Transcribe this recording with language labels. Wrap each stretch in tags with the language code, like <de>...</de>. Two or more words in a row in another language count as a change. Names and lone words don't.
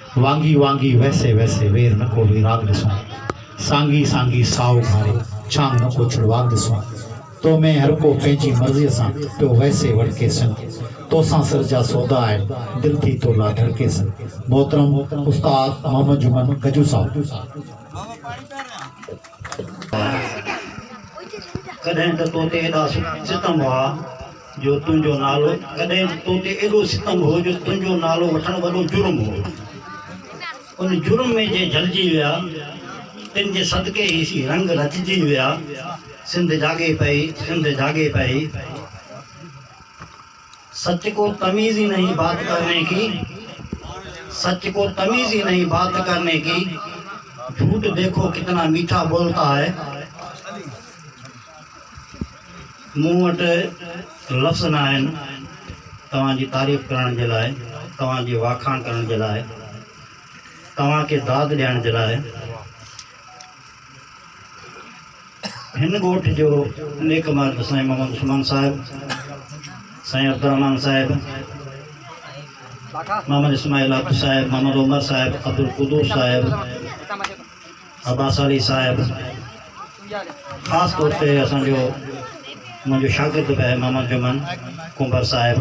<sd>वांगी वांगी वैसे वैसे वेर न को विराग ॾिसूं सांगी सांगी साओ खारे छांग न को छिड़वाग ॾिसूं तो मैं हर को पंहिंजी मर्ज़ीअ सां पियो वैसे वड़के सन तो सां सिर जा सौदा आहिनि दिल थी तो ला धड़के सन। मोहतरम उस्ताद मोहम्मद जुमन गजू साहब। कॾहिं त तोते एॾा सितम हुआ जो तुंहिंजो नालो, कॾहिं तोते एॾो सितम हो जो तुंहिंजो नालो वठणु वॾो जुर्म हो। उन जुर्म में जे जलिजी विया तिन जे सदके ही सी रंग रचिजी विया। सिंध जागे पई, सिंध जागे पई।</sd> <ur>سچ کو تمیز ہی نہیں بات کرنے کی، سچ کو تمیز ہی نہیں بات کرنے کی. جھوٹ دیکھو کتنا میٹھا بولتا ہے.</ur> <sd>मूं वटि लफ़्ज़ न आहिनि तव्हांजी तारीफ़ करण जे लाइ, तव्हांजी वाखाण करण जे लाइ, तव्हांखे दाद ॾियण जे लाइ। हिन ॻोठ जो नेक मर्द साईं मोहम्मद उस्मान साहिब, साईं अब्दुर्रहमान साहिब, मोहम्मद इस्माइल अब्द साहिब, मोहम्मद उमर साहिब, अब्दुल कुदूस साहिब, अब्बास अली साहिब, ख़ासि तौर ते असांजो मुंहिंजो शागिर्द बि आहे मोहम्मद जुमन कुंबर साहिब।</sd>